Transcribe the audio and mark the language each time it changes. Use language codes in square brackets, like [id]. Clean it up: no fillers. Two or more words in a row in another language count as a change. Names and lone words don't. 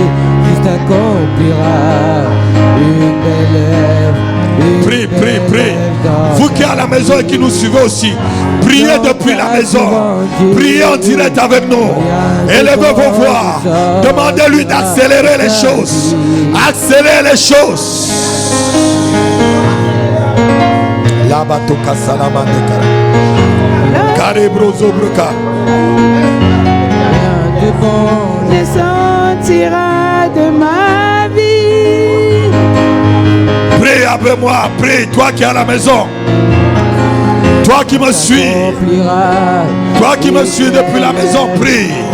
[fr] Il accomplira une belle œuvre. Prie. Vous qui êtes à la maison et qui nous suivez aussi, priez depuis la maison. Priez en direct avec nous. Élevez vos voix. Demandez-lui d'accélérer les choses. Accélérer les choses. Labatoka salamandeka. Karebrozo bruka. Rien de bon ne sortira de ma vie. Prie avec moi, prie, toi qui es à la maison. Toi qui me suis. Toi qui me suis depuis la maison, prie.